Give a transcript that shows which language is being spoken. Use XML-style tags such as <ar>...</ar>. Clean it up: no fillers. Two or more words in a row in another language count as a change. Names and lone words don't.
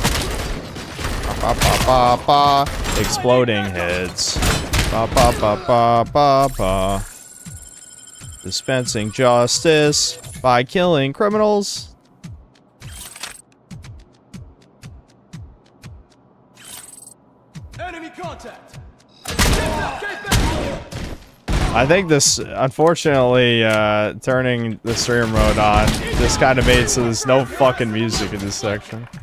<en>Ba, ba, ba, ba. Exploding heads. Ba, ba, ba, ba, ba, ba. Dispensing justice by killing criminals. Enemy contact. I think this, unfortunately, turning the stream mode on just kind of made so there's no fucking music in this section.</en>